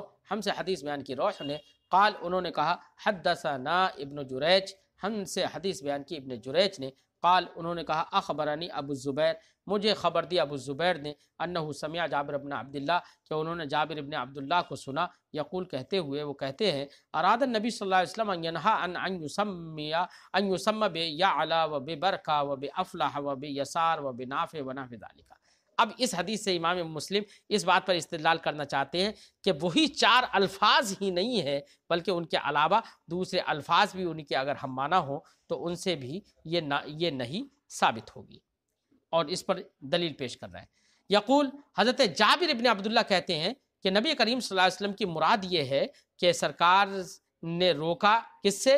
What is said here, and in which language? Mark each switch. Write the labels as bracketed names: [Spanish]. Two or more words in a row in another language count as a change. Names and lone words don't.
[Urdu] ہم سے حدیث بیان کی روح نے، قال انہوں نے کہا [Arabic] حدثنا ابن جریج، [Urdu] ہم سے حدیث بیان کی ابن جریج نے، قال انہوں نے کہا [Arabic] اخبرنی ابو الزبیر، [Urdu] مجھے خبر دی ابو الزبیر نے، [Arabic] انہ سمع جابر بن عبداللہ، [Urdu] کہ انہوں نے جابر بن عبداللہ کو سنا، یقول کہتے ہوئے، وہ کہتے ہیں [Arabic] اراد النبی صلی اللہ علیہ وسلم ان ینہا ان یسمی بیعلا و ببرکہ و بافلح و بیسار و بنافع و نحو ذالک۔ [Urdu] اب اس حدیث سے امام مسلم اس بات پر استدلال کرنا چاہتے ہیں کہ وہی 4 الفاظ ہی نہیں ہے، بلکہ ان کے علاوہ دوسرے الفاظ بھی ان کے اگر ہم مانا ہوں تو ان سے بھی یہ نہیں ثابت ہوگی۔ اور اس پر دلیل پیش کر رہا ہے. یقول حضرت جابر ابن عبداللہ کہتے ہیں کہ نبی کریم [Arabic] صلی اللہ علیہ وسلم [Urdu] کی مراد یہ ہے کہ سرکار نے روکا کس سے؟